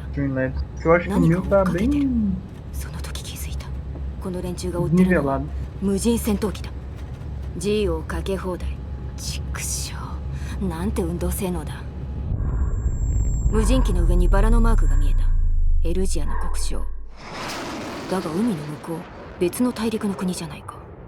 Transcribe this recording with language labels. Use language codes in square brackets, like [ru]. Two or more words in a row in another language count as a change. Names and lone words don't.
[pt] Dreamland. Eu acho que o meu tá bem [ja] その時気づいた。この連中が追ってるのは [pt] nivelado. [ja] 無人戦闘機だ。 G をかけ放題。ちくしょう。なんて運動性能だ。無人機の上にバラのマークが見えた。エルジアの国章。だが海の向こう別の大陸の国じゃないか。